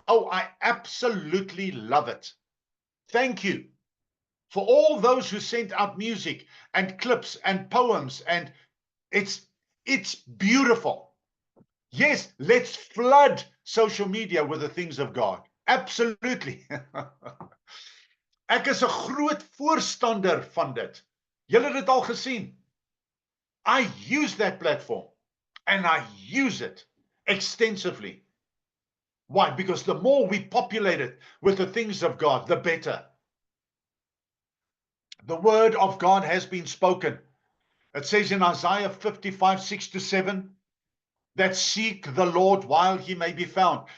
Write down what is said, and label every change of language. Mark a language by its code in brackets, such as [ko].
[en] Oh, I absolutely love it. Thank you for all those who sent out music and clips and poems, and it's beautiful. Yes, let's flood social media with the things of God. Absolutely. [af] Ek is 'n groot voorstander van dit. Julle het dit al gesien. [en] I use that platform and I use it extensively. Why? Because the more we populate it with the things of God, the better. The word of God has been spoken. It says in Isaiah 55, 6-7, that seek the Lord while he may be found.